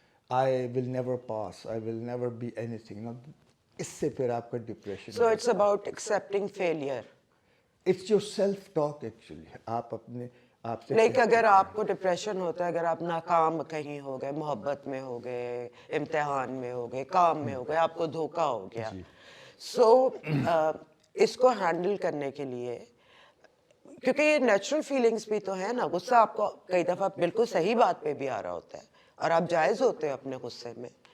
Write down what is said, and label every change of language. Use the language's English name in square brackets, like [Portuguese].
[English] I will never pass. I will never be anything. [Urdu] Now, اس سے پھر آپ کا depression. [English] So it's about accepting failure. It's your self-talk actually. [Urdu] آپ اپنے آپ سے لائک اگر آپ کو ڈپریشن ہوتا ہے, اگر آپ ناکام کہیں ہو گئے, محبت میں ہو گئے, امتحان میں ہو گئے, کام میں ہو گئے, آپ کو دھوکا ہو گیا, سو اس کو ہینڈل کرنے کے لیے, کیونکہ یہ نیچرل فیلنگس بھی تو ہیں نا, غصہ آپ کو کئی دفعہ بالکل صحیح بات پہ بھی آ رہا ہوتا ہے اور آپ جائز ہوتے ہیں اپنے غصے میں.